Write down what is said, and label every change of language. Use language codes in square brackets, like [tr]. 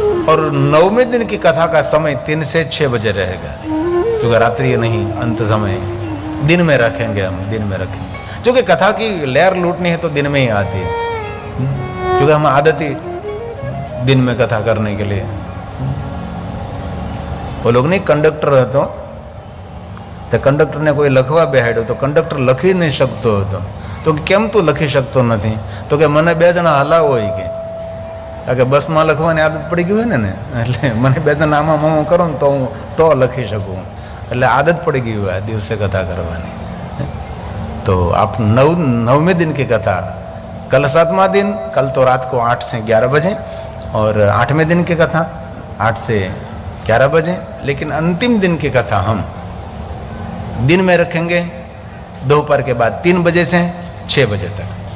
[hi] और 9वें दिन की कथा का समय 3 से 6 बजे रहेगा, क्योंकि रात्रि नहीं, अंत समय दिन में रखेंगे, हम दिन में रखेंगे, क्योंकि कथा की लहर लूटनी है तो दिन में ही आती है, क्योंकि हम आदत ही दिन में कथा करने के लिए। वो लोग नहीं [gu] कंडक्टर હતો તો કંડક્ટરને કોઈ લખવા બેહાડ્યો તો કંડક્ટર લખી નહીં શકતો હતો, તો કેમ તું લખી શકતો નથી? તો કે મને 2 જણા હલાવો હોય કે, કારણ કે બસમાં લખવાની આદત પડી ગઈ હોય ને, એટલે મને 2 જણા આમાં મામો કરો ને તો હું તો લખી શકું, એટલે આદત પડી ગઈ હોય આ દિવસે કથા કરવાની। [hi] तो आप 9वें दिन की कथा, कल 7वां दिन, कल तो रात को 8 से 11 बजे, और 8वें दिन की कथा 8 से 11 बजे, लेकिन अंतिम दिन की कथा हम दिन में रखेंगे, दोपहर के बाद 3 बजे से 6 बजे तक।